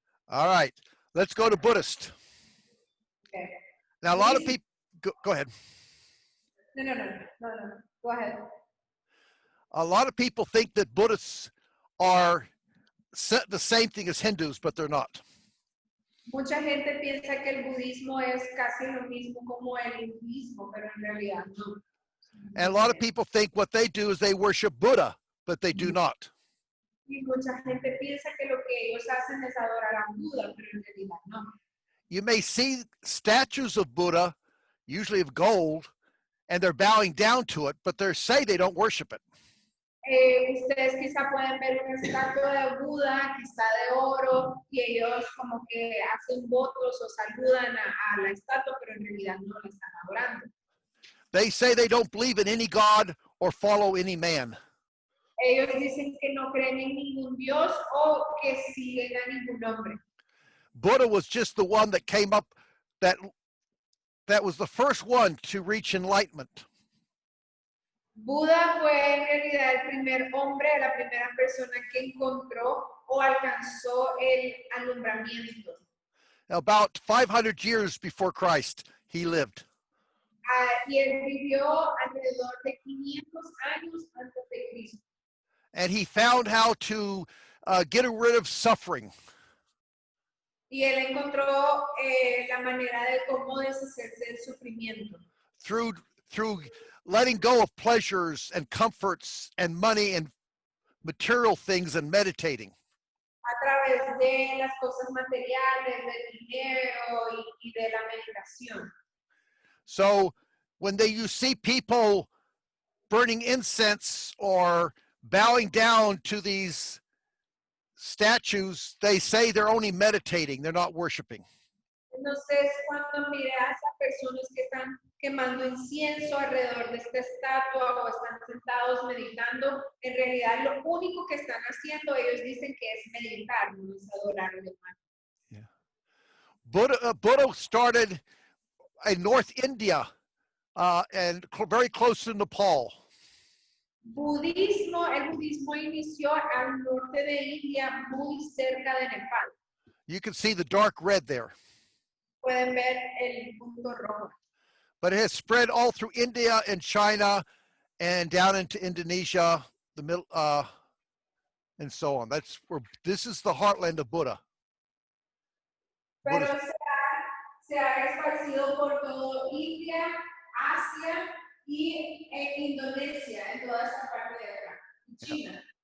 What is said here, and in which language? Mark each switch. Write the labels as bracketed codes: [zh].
[en] All right, let's go to Buddhist. Okay. Now, a lot of people, go ahead. No. Go ahead. A lot of people think that Buddhists are the same thing as Hindus, but they're not. [es] Mucha gente piensa que el budismo es casi lo mismo como el hinduismo, pero en realidad no. [en] And a lot of people think what they do is they worship Buddha, but they do not. [es] Y mucha gente piensa que lo que ellos hacen es adorar a Buda, pero en realidad no. [en] You may see statues of Buddha, usually of gold, and they're bowing down to it, but they say they don't worship it. [es] Ustedes quizá pueden ver una estatua de Buda, quizá de oro, y ellos como que hacen votos o saludan a la estatua, pero en realidad no la están adorando. [en] They say they don't believe in any God or follow any man. [es] Ellos dicen que no creen en ningún Dios o que siguen a ningún hombre. [en] Buddha was just the one that came up, that was the first one to reach enlightenment. [es] Buda fue en realidad el primer hombre, la primera persona que encontró o alcanzó el alumbramiento. [en] About 500 years before Christ, he lived. [es] Y él vivió alrededor de 500 años antes de Cristo. [en] And he found how to get rid of suffering. [es] Y él encontró la manera de cómo deshacerse del sufrimiento. [en] Through letting go of pleasures and comforts and money and material things and meditating. [es] A través de las cosas materiales, del dinero y de la meditación. [en] So when you see people burning incense or bowing down to these statues, they say they're only meditating, they're not worshiping. [es] Entonces, cuando miras a personas que están quemando incienso alrededor de esta estatua o están sentados meditando, en realidad lo único que están haciendo, ellos dicen que es meditar, no es adorar a Dios. [en] Yeah. Buddha started in North India and very close to Nepal. [es] El budismo inició al norte de India, muy cerca de Nepal. [en] You can see the dark red there. [es] Pueden ver el punto rojo. [en] But it has spread all through India and China and down into Indonesia, the middle, and so on. This is the heartland of Buddha. [es] Pero se ha esparcido por todo India, Asia y en Indonesia, en toda esa parte de acá, China.